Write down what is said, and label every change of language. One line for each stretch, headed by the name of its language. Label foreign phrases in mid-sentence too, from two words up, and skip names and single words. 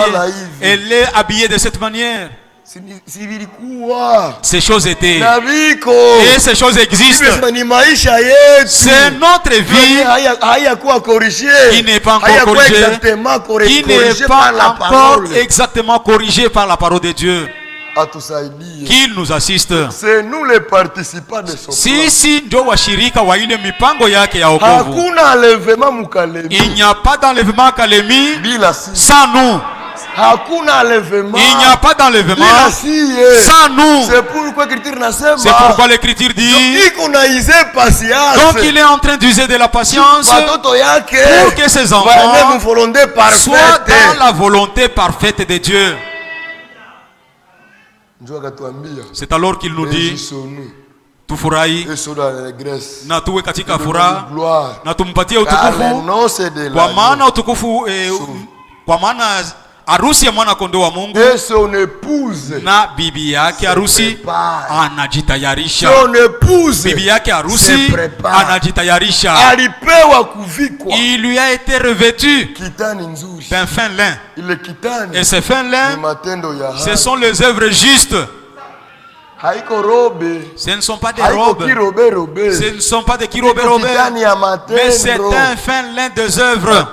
French: Elle est habillée de cette manière. Ces choses étaient et ces choses existent. C'est notre vie qui n'est pas encore corrigée, qui n'est pas encore exactement corrigée par la parole de Dieu. Qu'il nous assiste. C'est nous les participants de son
Swahili: sisi ndio washirika wa ile mipango yake ya wokovu.
French: Il n'y a pas d'enlèvement Kalemi sans nous. Il n'y a pas d'enlèvement sans nous. C'est pourquoi l'Écriture dit donc il est en train d'user de la patience pour que ses enfants soient dans la volonté parfaite de Dieu. C'est alors qu'il nous dit
Swahili: tufurahi na tuwe katika furaha na tumpatie utukufu kwa maana utukufu kwa maana harusi ya mwana kondoo wa Mungu na bibi yake harusi anajitayarisha. Bibi yake harusi anajitayarisha.
French: Il lui a été revêtu d'un fin lin. Et ce fin lin, ce sont les œuvres justes. Ce ne sont pas des robes. Ce ne sont pas des kirobé-robé. Mais c'est un fin lin des œuvres.